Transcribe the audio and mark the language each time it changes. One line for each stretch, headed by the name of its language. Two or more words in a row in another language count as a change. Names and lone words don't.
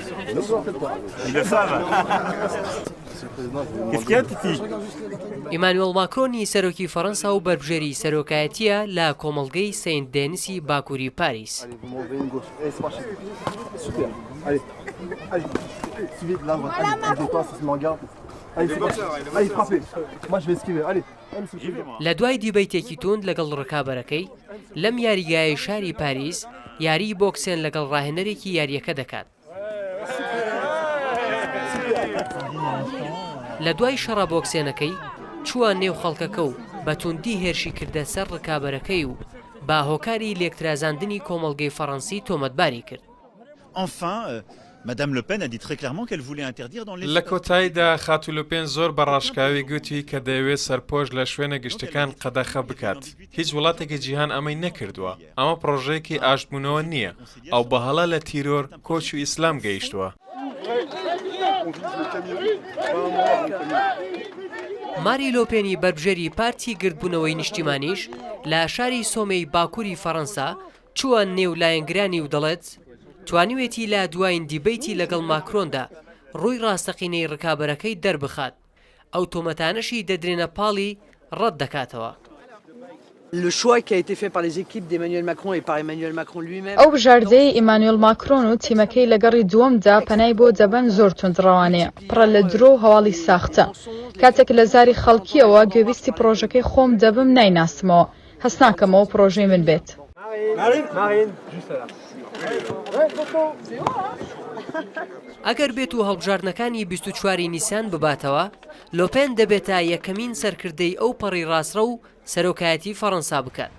French: Ils le savent. Qu'est-ce qu'il y a, Titi?
Central Kurdish: ئیمانوێڵ ماکرۆنی سەرۆکی فەڕەنسا و بەربژێری سەرۆکایەتیە لە کۆمەڵگەی سەینت دێنیسی باکووری پاریس. لە دوای دیبەیتێکی توند لەگەڵ ڕکابەرەکەی لەم یاریگایە شاری پاریس یاری بۆکسێن لەگەڵ ڕاهێنەرێکی یاریەکە دەکات. لە دوای شەڕە بۆکسێنەکەی چووە نێو خەڵکەکە و بە توندی هێرشی کردە سەر ڕکابەرەکەی و با هۆکاری لێکترازاندنی کۆمەڵگەی فەڕەنسی تۆمەتباری کرد.
French: Enfin, Madame Le Pen a dit très clairement qu'elle voulait interdire dans les...
Central Kurdish: لە کۆتاییدا خاتو لوپێن زۆر بەڕاشکاوی گوتی کە دەیەوێت سەرپۆش لە شوێنە گشتەکان قەدەخە بکات. هیچ وڵاتێکی جیهان ئەمەی نەکردووە. ئەمە پرۆژەیەکی ئاشتبوونەوە نییە. ئەو بەهەڵە لە تیرۆر کۆچ و ئیسلام گەیشتووە. ماری لۆپێنی بەربژێری پارتی گردبوونەوەی نیشتیمانیش لە شاری سۆمەی باکووری فەڕەنسا چووە نێو لایەنگرانی و دەڵێت توانیوێتی لە دوایین دیبەیتی لەگەڵ ماکرۆندا ڕووی ڕاستەقینەی ڕکابەرەکەی دەربخات ئەو تۆمەتانەشی دەدرێنە پاڵی ڕەت دەکاتەوە.
French: Le choix qui a été fait par les équipes d'Emmanuel Macron et par Emmanuel Macron lui-même.
Central Kurdish: ئەو بژاردەی ئیمانوێل ماکرۆن و تیمەکەی لەگەڕی دووەمدا پەنای بۆ دەبەن زۆر توندڕەوانەیە پڕە لە درۆ و هەواڵی ساختە. کاتێک لە زاری خەڵکیەوە گوێویستی پرۆژەکەی خۆم دەبم نایناسمەوە هەست ناکەمەوە پرۆژەی من بێت. ئەگەر بێت و هەڵبژاردنەکانی 24 نیسان بباتەوە لۆپێن دەبێتە یەکەمین سەرکردەی ئەو پەڕی ڕاستڕە و سەرۆکایەتی فەڕەنسا بکات.